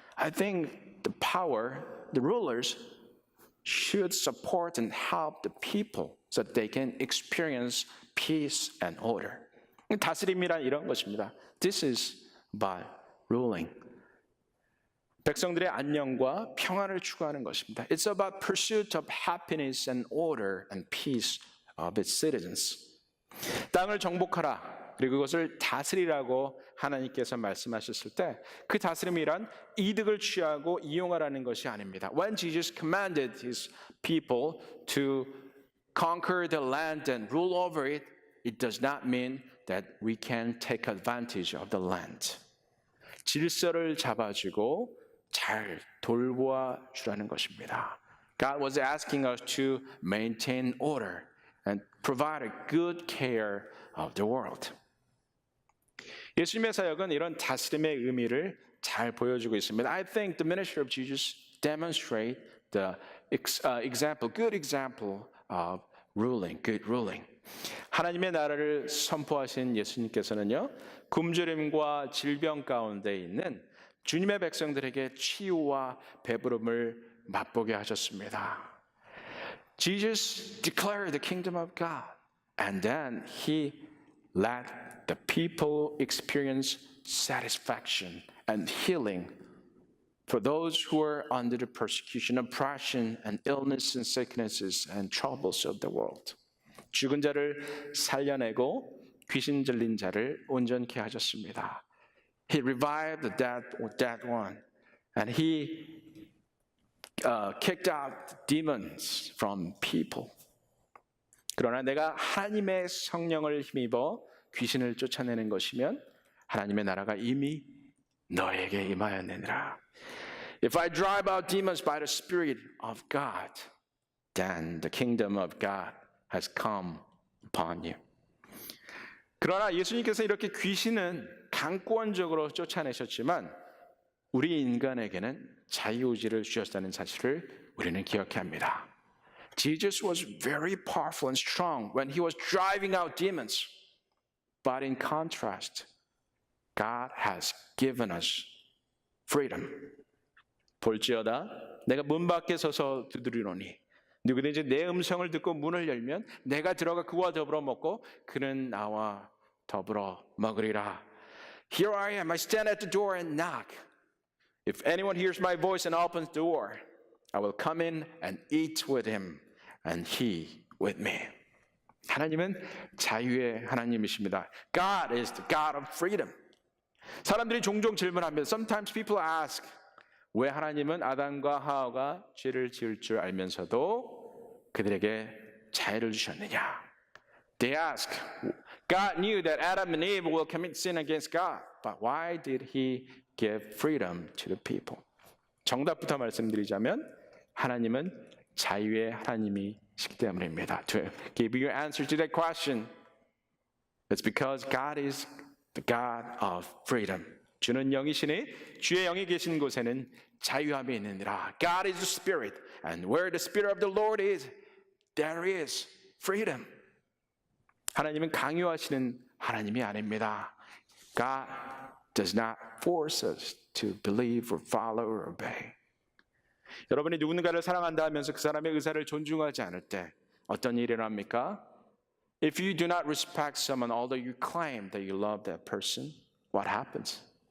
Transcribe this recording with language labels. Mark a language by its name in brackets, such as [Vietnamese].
[English] I think the rulers should support and help the people so that they can experience peace and order. [Korean] 다스림이란 이런 것입니다. [English] This is about ruling. [Korean] 백성들의 안녕과 평안을 추구하는 것입니다. [English] It's about pursuit of happiness and order and peace of its citizens. [Korean] 땅을 정복하라. 그리고 그것을 다스리라고 하나님께서 말씀하셨을 때 그 다스림이란 이득을 취하고 이용하라는 것이 아닙니다. [English] When Jesus commanded his people to conquer the land and rule over it, it does not mean that we can take advantage of the land. [Korean] 질서를 잡아주고 잘 돌보아 주라는 것입니다. [English] God was asking us to maintain order and provide a good care of the world. [Korean] 예수님의 사역은 이런 다스림의 의미를 잘 보여주고 있습니다. [English] I think the ministry of Jesus demonstrate the good example of ruling, good ruling. [Korean] 하나님의 나라를 선포하신 예수님께서는요, 굶주림과 질병 가운데 있는 주님의 백성들에게 치유와 배부름을 맛보게 하셨습니다. [English] Jesus declared the kingdom of God, and then he let the people experience satisfaction and healing for those who are under the persecution, oppression, and illness and sicknesses and troubles of the world. [Korean] 죽은 자를 살려내고 귀신 들린 자를 온전케 하셨습니다. [English] He revived the dead one, and he kicked out demons from people. [Korean] 그러나 내가 하나님의 성령을 힘입어 귀신을 쫓아내는 것이면 하나님의 나라가 이미 너에게 임하였느니라. [English] If I drive out demons by the Spirit of God, then the kingdom of God has come upon you. [Korean] 그러나 예수님께서 이렇게 귀신은 강권적으로 쫓아내셨지만 우리 인간에게는 자유의지를 주셨다는 사실을 우리는 기억해야 합니다. [English] Jesus was very powerful and strong when he was driving out demons. But in contrast, God has given us freedom. [Korean] 볼지어다 내가 문 밖에 서서 두드리노니 누구든지 내 음성을 듣고 문을 열면 내가 들어가 그와 더불어 먹고 그는 나와 더불어 먹으리라. [English] Here I am, I stand at the door and knock. If anyone hears my voice and opens the door, I will come in and eat with him and he with me. [Korean] 하나님은 자유의 하나님이십니다. [English] God is the God of freedom. [Korean] 사람들이 종종 질문합니다. [English] Sometimes people ask, [Korean] 왜 하나님은 아담과 하와가 죄를 지을 줄 알면서도 그들에게 자유를 주셨느냐? [English] They ask, God knew that Adam and Eve will commit sin against God, but why did He give freedom to the people? [Korean] 정답부터 말씀드리자면 하나님은 자유의 하나님이시기 때문입니다. [English] To give you an answer to that question, it's because God is the God of freedom. [Korean] 주는 영이시니 주의 영이 계신 곳에는 자유함이 있느니라. [English] God is the Spirit, and where the Spirit of the Lord is, there is freedom. [Korean] 하나님은 강요하시는 하나님이 아닙니다. [English] God does not force us to believe or follow or obey. [Korean] 여러분이 누군가를 사랑한다 하면서 그 사람의 의사를 존중하지 않을 때 어떤 일이 일어납니까? [English] If you do not respect someone although you claim that you love that person, what happens?